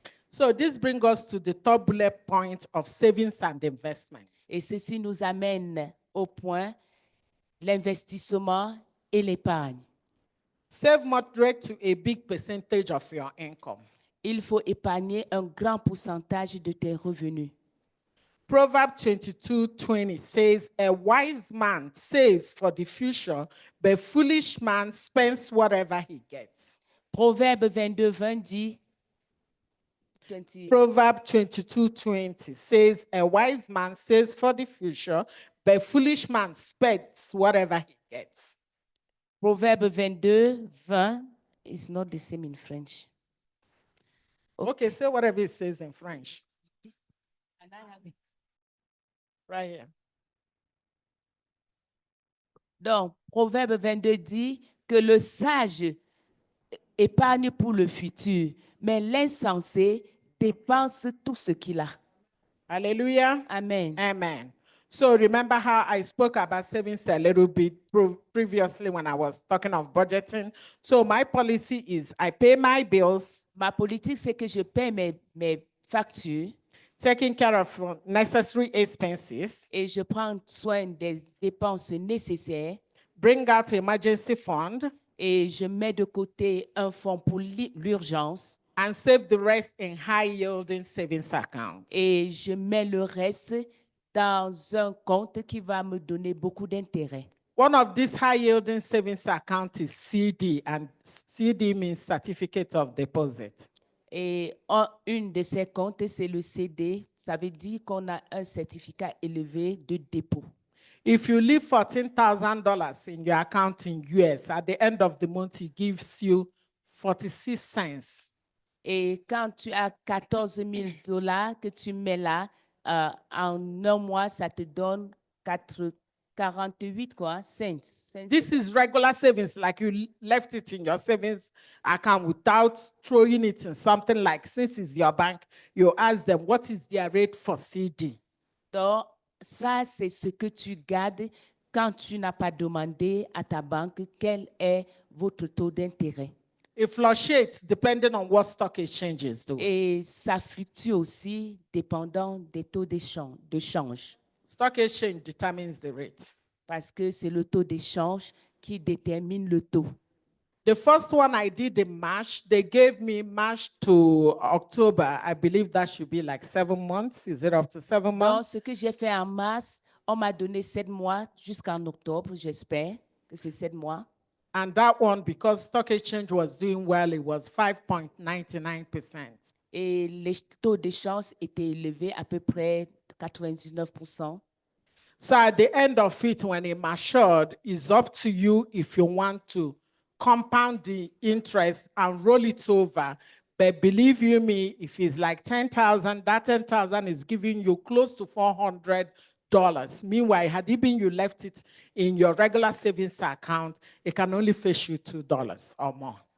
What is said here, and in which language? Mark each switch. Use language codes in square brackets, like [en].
[en] So this brings us to the third bullet point of savings and investment. [fr] Et ceci nous amène au point l'investissement et l'épargne. [en] Save moderate to a big percentage of your income. [fr] Il faut épargner un grand pourcentage de tes revenus. [en] Proverbs 22:20 says, a wise man saves for the future, but a foolish man spends whatever he gets. [fr] Proverbe 22:20 dit, [en] Proverbs 22:20 says, a wise man saves for the future, but a foolish man spends whatever he gets. Proverbe 22:20 is not the same in French. Okay, say whatever it says in French. And I have it. Right here. [fr] Donc, Proverbe 22 dit que le sage épargne pour le futur, mais l'insensé dépense tout ce qu'il a. [en] Hallelujah. Amen. Amen. So remember how I spoke about savings a little bit previously when I was talking of budgeting. So my policy is I pay my bills, [fr] Ma politique, c'est que je paie mes factures [en] taking care of necessary expenses, [fr] et je prends soin des dépenses nécessaires [en] bring out emergency fund, [fr] et je mets de côté un fonds pour l'urgence [en] and save the rest in high-yielding savings accounts. [fr] et je mets le reste dans un compte qui va me donner beaucoup d'intérêt. [en] One of these high-yielding savings accounts is CD, and CD means Certificate of Deposit. [fr] Et une de ces comptes, c'est le CD. Ça veut dire qu'on a un certificat élevé de dépôt. [en] If you leave $14,000 in your account in US, at the end of the month, it gives you 46 cents. [fr] Et quand tu as 14 000 $ que tu mets là, en un mois, ça te donne 48 cents. [en] This is regular savings, like you left it in your savings account without throwing it in something like, since it's your bank, you ask them, what is their rate for CD? [fr] Donc, ça, c'est ce que tu gardes quand tu n'as pas demandé à ta banque quel est votre taux d'intérêt. [en] It fluctuates depending on what stock exchanges do. [fr] Et ça fluctue aussi dépendant des taux de change. [en] Stock exchange determines the rate. [fr] Parce que c'est le taux d'échange qui détermine le taux. [en] The first one I did in March, they gave me March to October. I believe that should be like 7 months. Is it up to 7 [fr] Donc, [en] months? [fr] ce que j'ai fait en mars, on m'a donné 7 mois jusqu'en octobre, j'espère que c'est 7 mois. [en] And that one, because stock exchange was doing well, it was 5.99%. [fr] Et les taux d'échange étaient élevés à peu près 99%. [en] So at the end of it, when it matured, it's up to you if you want to compound the interest and roll it over. But believe you me, if it's like 10,000, that 10,000 is giving you close to $400. Meanwhile, had it been you left it in your regular savings account, it can only fetch you $2 or more.